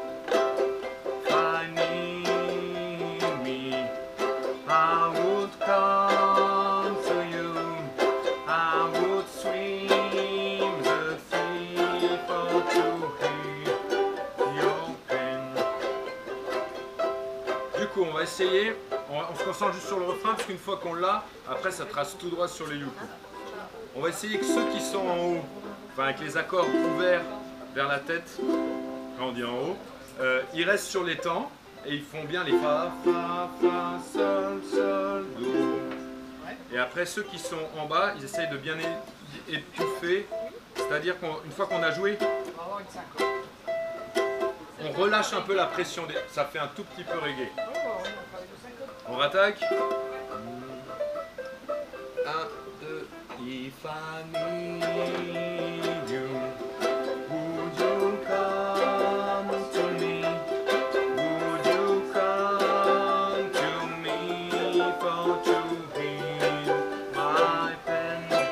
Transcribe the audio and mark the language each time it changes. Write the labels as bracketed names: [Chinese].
[English] If I need me, I would come to you. I would swim the sea for to heal your pain. [French] Du coup, on va essayer, on se concentre juste sur le refrain parce qu'une fois qu'on l'a, après ça trace tout droit sur les yuku. On va essayer que ceux qui sont en haut, enfin avec les accords ouverts vers la tête, quand on dit en haut, ils restent sur les temps et ils font bien les Fa, Fa, Fa, Sol, Sol, Do. Et après ceux qui sont en bas, ils essayent de bien étouffer, c'est-à-dire qu'une fois qu'on a joué, On va avoir une syncope. on relâche un peu la pression, ça fait un tout petit peu reggae. Oh, on travaille de syncope. On rattaque. [English] 1, 2, if I need you, would you come to me? Would you come to me for to heal my pain?